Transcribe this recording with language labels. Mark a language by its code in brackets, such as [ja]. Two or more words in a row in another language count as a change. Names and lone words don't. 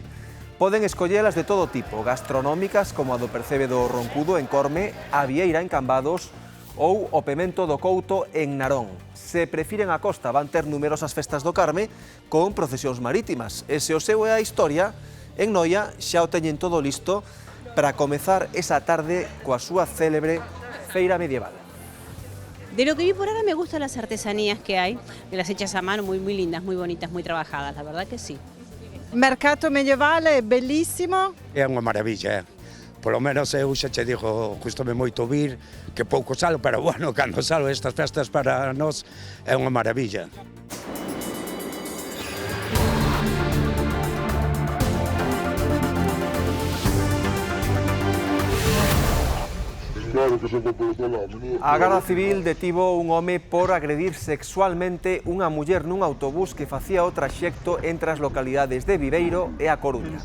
[gl] Poden escollelas de todo tipo, gastronómicas como a do Percebe do Roncudo en Corme, a Vieira en Cambados ou o Pemento do Couto en Narón. Se prefiren a costa, van ter numerosas festas do Carme con procesións marítimas. E se o seu é a historia, en Noia xa o teñen todo listo para comezar esa tarde coa súa célebre feira medieval. [es] De lo que vi por ahora me gustan las artesanías que hay, de las hechas a mano, muy lindas, muy bonitas, muy trabajadas, la verdad que sí. [it] Mercato medievale è bellissimo. [gl] É unha maravilla, Polo menos eu xa che digo, custome moito vir, que pouco salo, pero bueno, cando salo estas festas para nós é unha maravilla. A Garda Civil detivo un home por agredir sexualmente unha muller nun autobús que facía o traxecto entre as localidades de Viveiro e A Coruña.